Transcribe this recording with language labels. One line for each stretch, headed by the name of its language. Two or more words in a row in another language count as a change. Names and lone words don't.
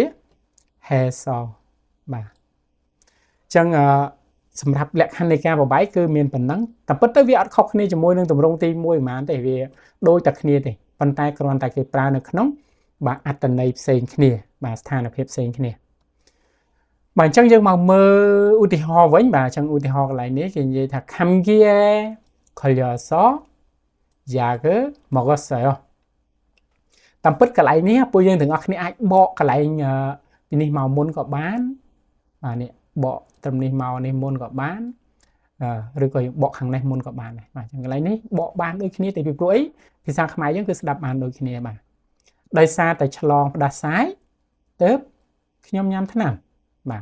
Khmer: ហេសបាទអញ្ចឹងសម្រាប់លក្ខខណ្ឌនៃការប្របែកគឺមានប៉ុណ្ណឹងតែពិតទៅវាអត់ខុសគ្នាជាមួយនឹងទម្រង់ទី1ប៉ុន្មានទេវាដូចតែគ្នាទេប៉ុន្តែគ្រាន់តែគេប្រើនៅក្នុងបាទអត្ថន័យផ្សេងគ្នាបាទស្ថានភាពផ្សេងគ្នាបាទអញ្ចឹងយើងមកមើលឧទាហរណ៍វិញបាទអញ្ចឹងឧទាហរណ៍កន្លែងនេះគេនិយាយថា 감기에
Korean: 걸려서 약을 먹었어요
Khmer: តាមពិតកន្លែងនេះពួកយើងទាំងអស់គ្នាអាចបកកន្លែងពីនេះមកមុនក៏បានបាទនេះបកត្រឹមនេះមកនេះមុនក៏បានឬក៏យើងបកខាងនេះមុនក៏បានដែរបាទអញ្ចឹងកន្លែងនេះបកបានដូចគ្នាតែ ពីព្រោះអីភាសាខ្មែរយើងគឺស្ដាប់បានដូចគ្នាបាទដោយសារតែឆ្លងផ្ដាសាយទៅខ្ញុំញ៉ាំថ្នាំបាទ